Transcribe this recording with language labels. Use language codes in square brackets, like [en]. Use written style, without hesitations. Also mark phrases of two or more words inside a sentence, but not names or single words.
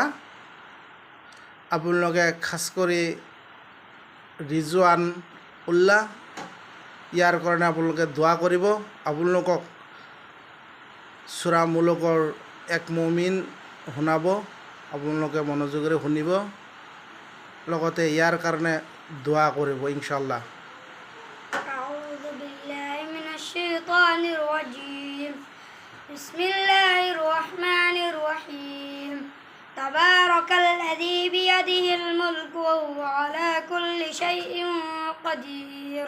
[as] আপোনালোকে খাছ কৰি ৰিজৱান উল্লাহ ইয়াৰ কাৰণে আপোনালোকে দোৱা কৰিব। আপোনালোকক সূৰা মুলুকৰ এক মুমিন শুনাব, আপোনালোকে মনোযোগেৰে শুনিব, লগতে ইয়াৰ কাৰণে দোৱা কৰিব ইনশাআল্লাহ। [ar] أعوذ بالله من الشيطان الرجيم. بسم الله الرحمن الرحيم. تبارك الذي بيده الملك وهو على كل شيء قدير.